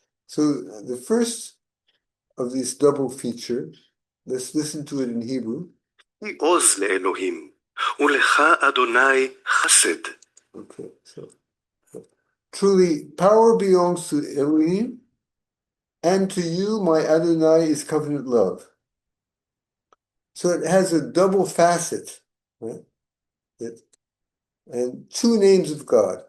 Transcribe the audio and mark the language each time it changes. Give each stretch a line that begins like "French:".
English: So the first of this double feature, let's listen to it in Hebrew.
Hebrew: כי עוז לאלוהים, ולך אדוני חסד.
English: Okay, so truly power belongs to Elohim, and to you, my Adonai, is covenant love. So it has a double facet, right? And two names of God.